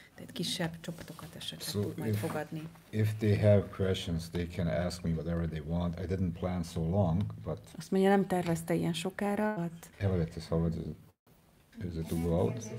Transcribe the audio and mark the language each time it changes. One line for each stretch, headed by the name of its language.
Hungarian: Tehát kisebb csapatokat esetleg tud majd fogadni.
English: If they have questions, they can ask me whatever they want. I didn't plan so long, but...
Hungarian: Azt mondja, nem tervezte ilyen sokára,
English: but... Elevators, how is it to go out?